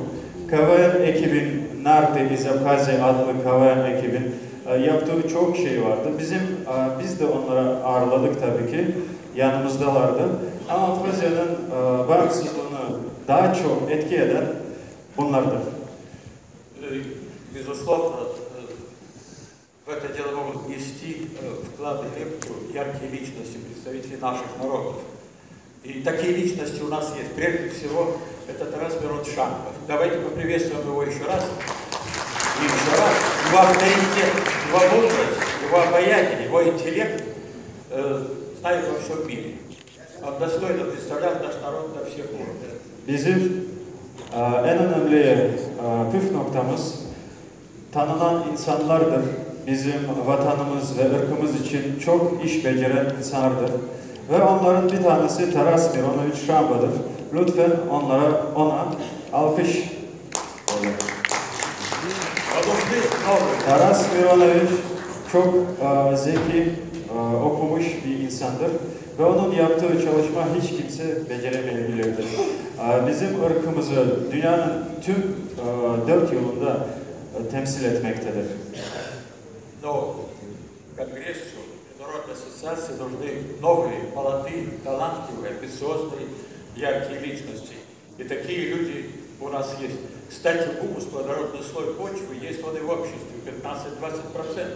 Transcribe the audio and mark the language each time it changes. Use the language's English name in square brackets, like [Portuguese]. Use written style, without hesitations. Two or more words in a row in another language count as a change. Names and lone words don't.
[Turkish] KVN ekibin, Narty iz Abhazya adlı KVN ekibin yaptığı çok şey vardı. Biz de onları ağırladık tabii ki, yanımızdalardı. Ama Abhazya'nın bağımsızlığını daha çok etki eden bunlardır. [Russian] Безусловно, в это дело могут внести вклад и лепту яркие личности, представители наших народов. И такие личности у нас есть. Прежде всего, это Тарас Мироншанов. Давайте поприветствуем его еще раз. И еще раз. Его авторитет, его мудрость, его обаяние, его интеллект знают во всем мире. Он достойно представлял наш народ на всех уровнях. [Turkish] Bizim en önemli püf noktamız tanınan insanlardır. Bizim vatanımız ve ırkımız için çok iş beceren insanlardır. Ve onların bir tanesi Taras Mironovic Şamba'dır. Lütfen ona alkış. Taras Mironovic çok zeki, okumuş bir insandır. Ve onun yaptığı çalışma hiç kimse beceremeyebilirdir. Bizim ırkımızı dünyanın tüm dört yolunda temsil etmektedir. [Russian] Но Конгрессу и Народной ассоциации нужны новые, молодые, талантливые, амбициозные, яркие личности. И такие люди у нас есть. Кстати, гумус, плодородный слой почвы, есть он и в обществе, 15-20%.